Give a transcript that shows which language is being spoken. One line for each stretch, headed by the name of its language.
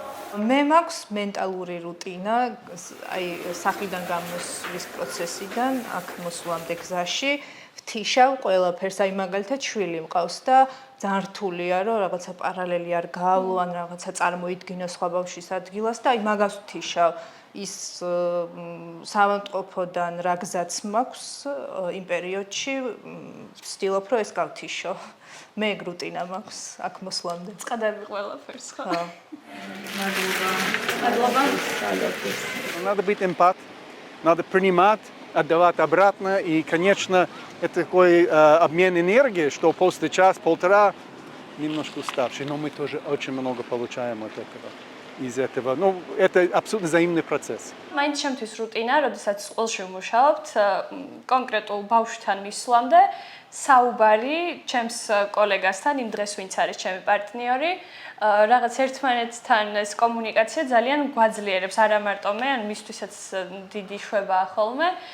Georgian: მე მაქვს მენტალური რუტინა, აი სახლიდან გამოსვლის პროცესიდან აქ მოსვლამდე გზაში ვთიშავ ყველაფერს, აი მაგალითად შვილი მყავს და ძალიან რთულია რომ რაღაცა პარალელი არ გავლო ან რაღაცა წარმოიდგინო სხვა ბავშვის ადგილას და აი მაგას ვთიშავ. ის სამავტყოფოდან რა გზაც მაქვს იმ პერიოდში ვცდილობ რომ ეს გავთიშო. მე ეგ რუტინა маქვს აქ მოსვლამდე. Წყადები ყველაფერს, ხო?
Russian: Надо быть эмпат, надо принимать, отдавать обратно. И, конечно, это такой обмен энергии, что после часа-полтора немножко уставший. Но мы тоже очень много получаем от этого. Из этого. Ну, это абсолютно взаимный процесс.
Georgian: მაინც ჩემთვის რუტინა, როდესაც სკოლაში ვმუშაობთ, კონკრეტულ ბავშვთან მისვლამდე, საუბარი ჩემს კოლეგასთან, იმ დღეს ვინც არის ჩემი პარტნიორი, რაღაც ერთმანეთთან ეს კომუნიკაცია ძალიან გვაძლიერებს, არა მარტო მე, ან მისთვისაც დიდი შვებაა ხოლმე.